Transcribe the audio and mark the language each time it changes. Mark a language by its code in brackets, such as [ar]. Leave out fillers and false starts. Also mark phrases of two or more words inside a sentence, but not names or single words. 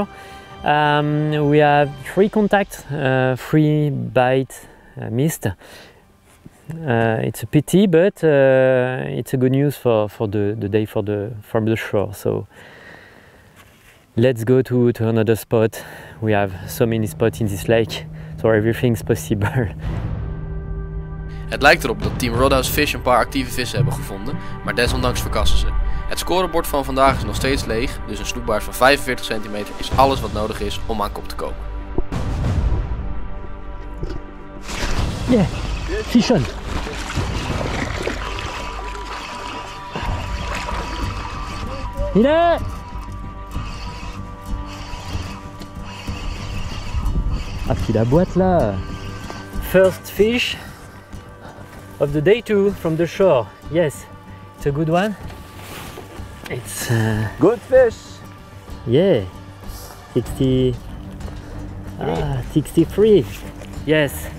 [en] We have 3 contacts, 3 bite missed. It's a pity, but it's a good news for the day from the shore. So let's go to another spot. We have so many spots in this lake, so everything's possible. [nl] Het lijkt erop dat Team Roadhouse Fish een paar actieve vissen hebben gevonden, maar desondanks verkassen ze. Het scorebord van vandaag is nog steeds leeg, dus een snoekbaars van 45 cm is alles wat nodig is om aan kop te komen. [en] Yeah, fish on. Hile! [fr] Ah, puis la boîte là. [en] First fish of the day 2 from the shore. Yes, it's a good one. It's Good fish. yeah, 63. Yes.